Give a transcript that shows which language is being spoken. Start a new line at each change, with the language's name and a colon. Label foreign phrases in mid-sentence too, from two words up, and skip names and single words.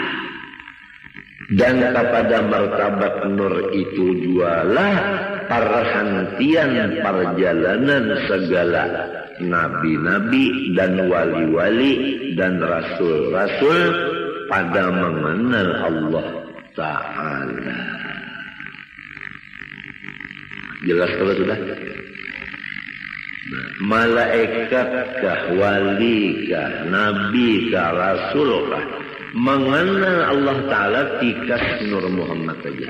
Malay: Dan kepada martabat Nur itu jualah perhentian perjalanan segala nabi-nabi dan wali-wali dan rasul-rasul pada mengenal Allah Ta'ala.
Banjar: Jelas kalau sudah? Malaikatkah, walikah, nabikah, rasulkah mengenal Allah Ta'ala tikas Nur Muhammad saja.